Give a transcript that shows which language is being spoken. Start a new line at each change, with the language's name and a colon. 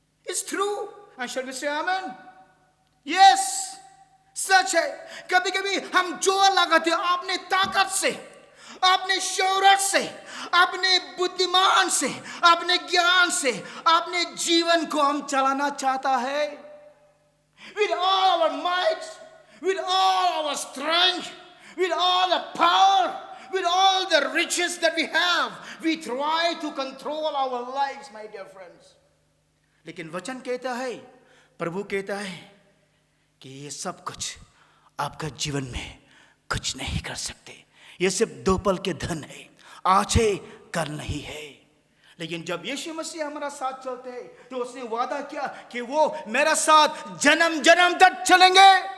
English: It's true. And shall we say amen? Yes.
Hindi: सच है, कभी कभी हम जोर लगाते हैं अपने ताकत से, अपने शौहरत से, अपने बुद्धिमान से, अपने ज्ञान से, अपने जीवन को हम चलाना चाहता है।
English: With all our might, with all our strength, with all the power, with all the riches that we have, we try to control our lives, my dear friends.
Hindi: लेकिन वचन कहता है, प्रभु कहता है कि ये सब कुछ आपका जीवन में कुछ नहीं कर सकते। ये सिर्फ 2 पल के धन है, आज है कल नहीं है। लेकिन जब यीशु मसीह हमारा साथ चलते हैं, तो उसने वादा किया कि वो मेरा साथ जन्म जन्म तक चलेंगे।